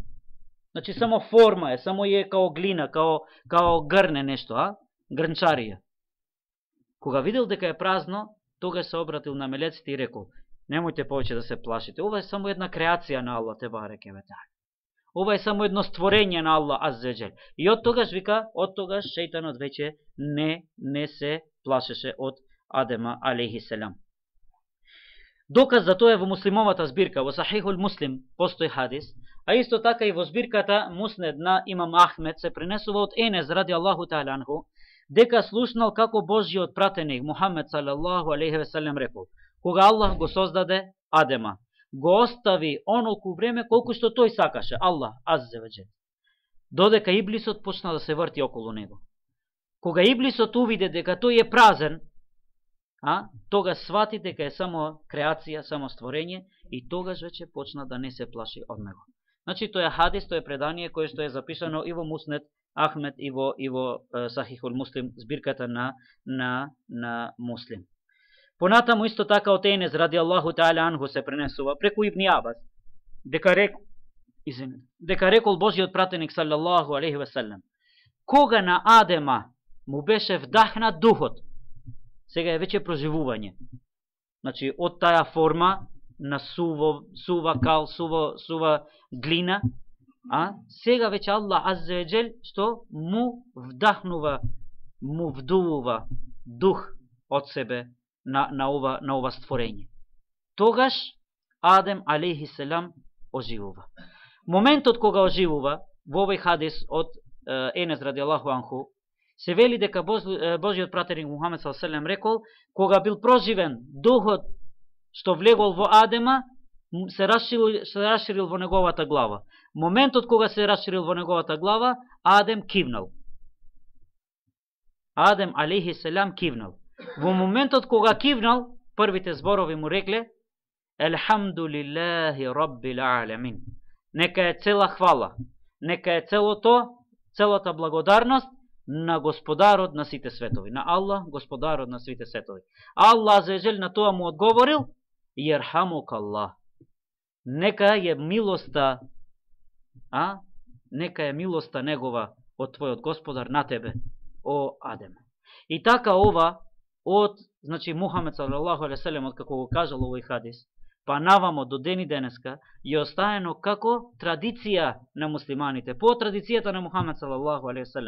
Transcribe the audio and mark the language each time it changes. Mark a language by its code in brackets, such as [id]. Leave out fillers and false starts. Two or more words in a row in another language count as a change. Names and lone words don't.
[mk] Значи само форма е, само е као глина, као грне нешто, грнчарија. Кога видел дека е празно, тогаш се обратил на мелеците и рекол: немојте повеќе да се плашите. Ова е само една креација на Аллах [ar] تبارك وتعالى. [mk] Ова е само едно створење на Аллах [ar] عز وجل. [mk] И од тогаш вика, од тогаш шејтанот веќе не се плашеше од Адема [ar] عليه السلام. [mk] Доказ за тоа е во муслимовата збирка, во Сахихул Муслим постои хадис, а исто така и во збирката Муснед на имам Ахмед се пренесува од Енес [ar] رضي الله تعالى عنه, [mk] дека слушнал како Божјиот пратеник Мухамед [ar] صلى الله عليه وسلم [mk] рекол: кога Аллах го создаде Адема, го остави онолку време колку што тој сакаше, Аллах [ar] عز وجل, [mk] додека Иблисот почна да се врти околу него. Кога Иблисот увиде дека тој е празен, тога свати дека е само креација, само створење, и тогаш веќе почна да не се плаши од него. Значи, тоа е хадис, тоа е предание кое што е записано и во Муснед Ахмед и во Сахихул Муслим, збирката на Муслим. Понатаму исто така од Енес [ar] رضي الله تعالى عنه [mk] се пренесува преку Ибн Абас, дека рекол Божиот пратеник [ar] صلى الله عليه وسلم: [mk] кога на Адема му беше вдахнат духот, сега е веќе проживување. Значи, од таа форма на сува кал, сува глина, сега веќе Аллах [ar] عز وجل [mk] што му вдахнува, му вдувува дух од себе на ова створење. Тогаш Адем [ar] عليه السلام [mk] оживува. Моментот кога оживува, во овој хадис од Енес [ar] رضي الله عنه, [mk] се вели дека Божиот пратеник Мухамед [ar] صلى الله عليه وسلم [mk] рекол, кога бил проживен духот што влегол во Адема, се расширил во неговата глава. Моментот кога се расширил во неговата глава, Адем кивнал. Адем [ar] عليه السلام [mk] кивнал. Во моментот кога кивнал, првите зборови му рекле: [ar] الحمد لله رب العالمين. [mk] Нека е цела хвала, нека е целата благодарност на Господарот на сите светови, на Аллах, Господарот на сите светови. Аллах [ar] عز وجل [mk] на тоа му одговорил: [ar] يرحمك الله. [mk] Нека е милоста, нека е милоста негова од твојот Господар на тебе, о Адем. И така ова значи Мухамед [ar] صلى الله عليه وسلم, [mk] од како го кажал овој хадис, па навамо до ден и денеска е остаено како традиција на муслиманите, по традицијата на Мухамед [ar] صلى الله عليه وسلم.